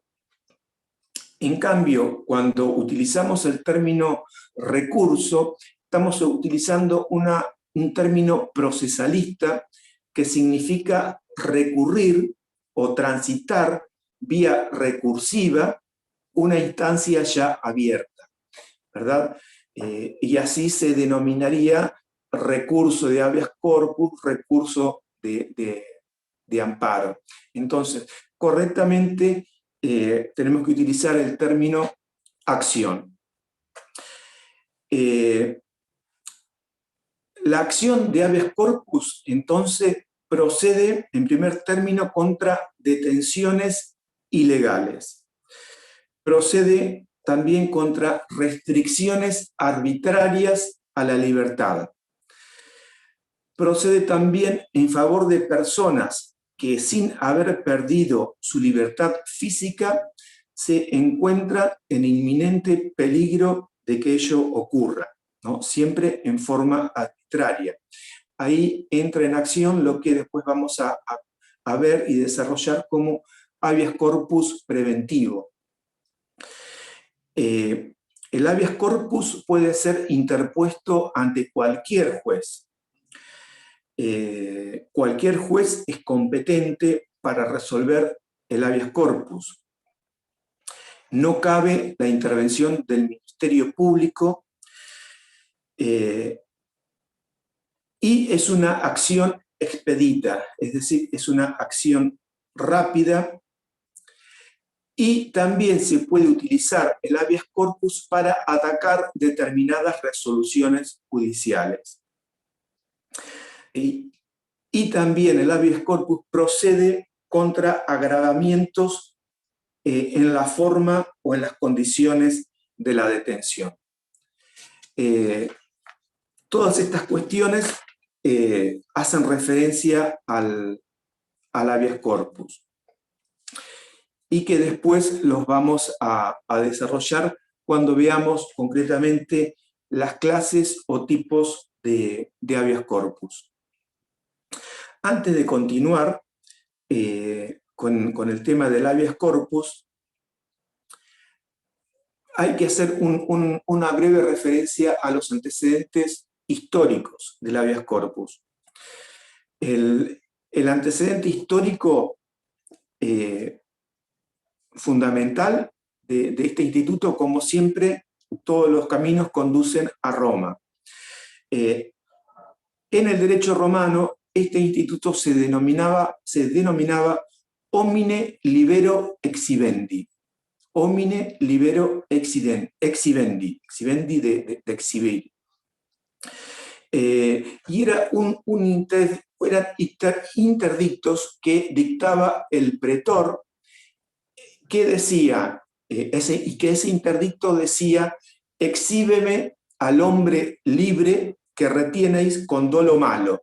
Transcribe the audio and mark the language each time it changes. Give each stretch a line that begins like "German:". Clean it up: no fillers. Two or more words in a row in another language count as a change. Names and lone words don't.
Spanish: En cambio, cuando utilizamos el término recurso, estamos utilizando un término procesalista que significa recurrir o transitar vía recursiva una instancia ya abierta, ¿verdad? Y así se denominaría recurso de habeas corpus, recurso de amparo. Entonces, correctamente tenemos que utilizar el término acción. La acción de habeas corpus, entonces, procede en primer término contra detenciones ilegales. Procede también contra restricciones arbitrarias a la libertad. Procede también en favor de personas que, sin haber perdido su libertad física, se encuentran en inminente peligro de que ello ocurra, ¿no? Siempre en forma arbitraria. Ahí entra en acción lo que después vamos a ver y desarrollar como habeas corpus preventivo. El habeas corpus puede ser interpuesto ante cualquier juez. Cualquier juez es competente para resolver el habeas corpus. No cabe la intervención del Ministerio Público y es una acción expedita, es decir, es una acción rápida y también se puede utilizar el habeas corpus para atacar determinadas resoluciones judiciales. Y también el habeas corpus procede contra agravamientos en la forma o en las condiciones de la detención. Todas estas cuestiones hacen referencia al habeas corpus y que después los vamos a desarrollar cuando veamos concretamente las clases o tipos de habeas corpus. Antes de continuar con el tema del habeas corpus, hay que hacer una breve referencia a los antecedentes históricos del habeas corpus. El antecedente histórico fundamental de este instituto, como siempre, todos los caminos conducen a Roma. En el derecho romano, este instituto se denominaba
Latin: homine libero exibendi. Homine libero exibendi, exibendi
Spanish: de exhibir. Y eran interdictos que dictaba el pretor, que decía, que ese interdicto decía: exhíbeme al hombre libre que retieneis con dolo malo.